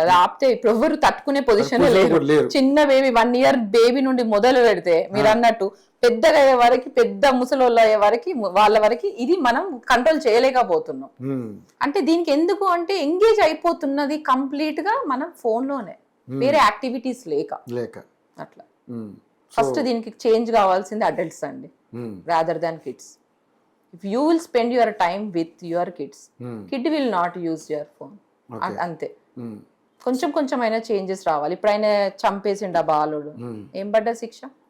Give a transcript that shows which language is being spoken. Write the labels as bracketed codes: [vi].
[te] అది ఆపితే ఇప్పుడు ఎవరు తట్టుకునే పొజిషన్ లేరు. చిన్న బేబీ 1 year బేబీ నుండి మొదలు పెడితే మీరు అన్నట్టు పెద్దగా అయ్యే వరకు, పెద్ద ముసలోళ్ళు అయ్యే వరకు, వాళ్ళ వరకు ఇది మనం కంట్రోల్ చేయలేకపోతున్నాం. అంటే దీనికి ఎందుకు అంటే ఎంగేజ్ అయిపోతున్నది కంప్లీట్ గా మనం ఫోన్ లోనే, వేరే యాక్టివిటీస్ లేక అట్లా. ఫస్ట్ దీనికి చేంజ్ కావాల్సింది అడల్ట్స్ అండి, [en] Rather than kids. If you will spend your time with your kids, kid will not use your phone. [te] అంతే. కొంచెం అయినా చేంజెస్ రావాలి. ఇప్పుడు ఆయన చంపేసిండు ఆ బాలుడు, ఏం పడ్డా శిక్ష?